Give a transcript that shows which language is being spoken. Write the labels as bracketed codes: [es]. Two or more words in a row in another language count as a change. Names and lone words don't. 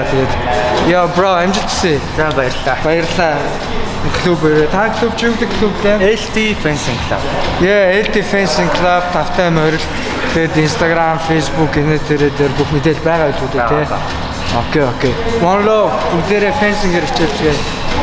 [mn] Тэгээд яа бро амжилт хүсье. За баярлалаа. Клуб та клуб ч юу гэдэг клуб вэ? LT Fencing Club. LT Fencing Club тавтай морил. Тэгээд Instagram, Facebook энэ дээр бүх мэдээлэл байгаа гэдэг үү те. Окей. [en] One love [mn] бүгдээрээ fencing-ээр хичээлцгээе.